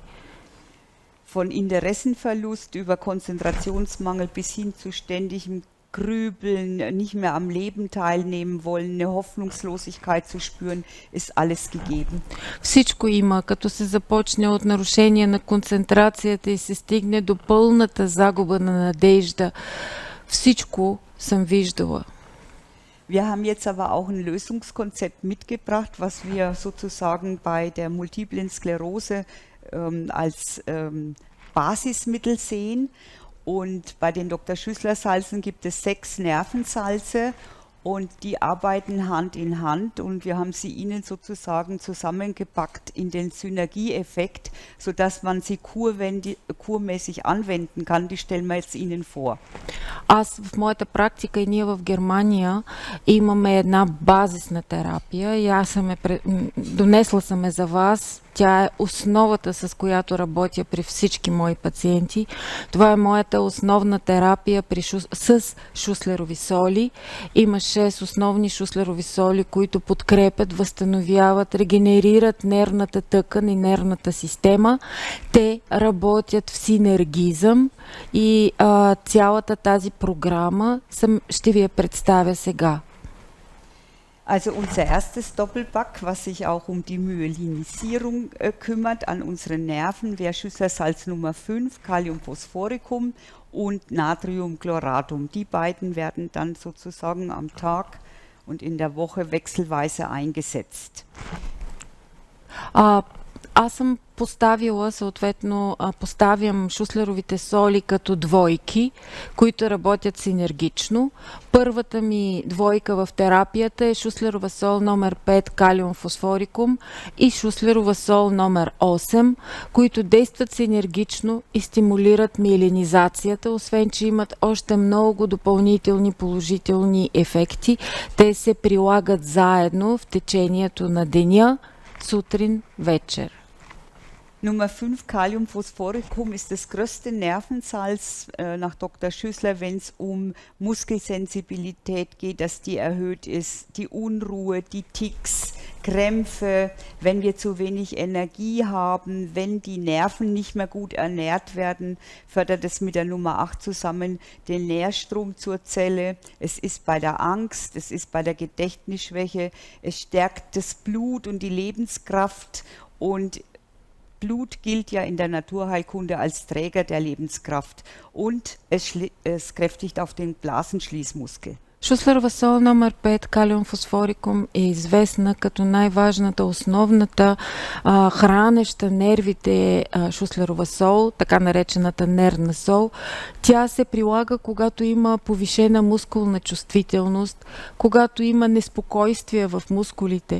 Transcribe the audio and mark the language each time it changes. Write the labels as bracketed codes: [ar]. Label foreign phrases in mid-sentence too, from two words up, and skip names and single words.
[de] Von Interessenverlust über Konzentrationsmangel bis hin zu ständigem Grübeln, nicht mehr am Leben teilnehmen wollen, eine Hoffnungslosigkeit zu spüren, ist alles gegeben. [bg] Всичко има, като се започне от нарушение на концентрацията и се стигне до пълната загуба на надежда, Всичко съм виждала. [de] Wir haben jetzt aber auch ein Lösungskonzept mitgebracht, was wir sozusagen bei der multiplen Sklerose als Basismittel sehen. Und bei den Dr. Schüssler-Salzen gibt es 6 Nervensalze und die arbeiten Hand in Hand und wir haben sie Ihnen sozusagen zusammengepackt in den Synergieeffekt, sodass man sie kurmäßig anwenden kann. Die stellen wir jetzt Ihnen vor. [bg] Аз в моята практика и ние в Германия имаме една базисна терапия и аз донесла съм я за вас. Тя е основата, с която работя при всички мои пациенти. Това е моята основна терапия с шуслерови соли. Има 6 основни шуслерови соли, които подкрепят, възстановяват, регенерират нервната тъкан и нервната система. Те работят в синергизъм и цялата тази програма ще ви я представя сега. [de] Also unser erstes Doppelpack, was sich auch um die Myelinisierung kümmert an unseren Nerven, wäre Schüsslersalz Nummer 5, Kaliumphosphoricum und Natriumchloratum. Die beiden werden dann sozusagen am Tag und in der Woche wechselweise eingesetzt. [bg] Аз съм поставила, съответно, поставям шуслеровите соли като двойки, които работят синергично. Първата ми двойка в терапията е шуслерова сол номер 5, калиум фосфорикум и шуслерова сол номер 8, които действат синергично и стимулират миелинизацията, освен че имат още много допълнителни положителни ефекти. Те се прилагат заедно в течението на деня, сутрин, вечер. [de] Nummer 5, Kaliumphosphoricum, ist das größte Nervensalz nach Dr. Schüssler, wenn es um Muskelsensibilität geht, dass die erhöht ist, die Unruhe, die Tics, Krämpfe, wenn wir zu wenig Energie haben, wenn die Nerven nicht mehr gut ernährt werden, fördert es mit der Nummer 8 zusammen den Nährstrom zur Zelle. Es ist bei der Angst, es ist bei der Gedächtnisschwäche, es stärkt das Blut und die Lebenskraft und Blut gilt ja in der Naturheilkunde als Träger der Lebenskraft und es kräftigt auf den Blasenschließmuskel. [bg] Шуслерова сол номер 5, калиум фосфорикум, е известна като най-важната, основната хранеща нервите шуслерова сол, така наречената нервна сол. Тя се прилага, когато има повишена мускулна чувствителност, когато има неспокойствие в мускулите.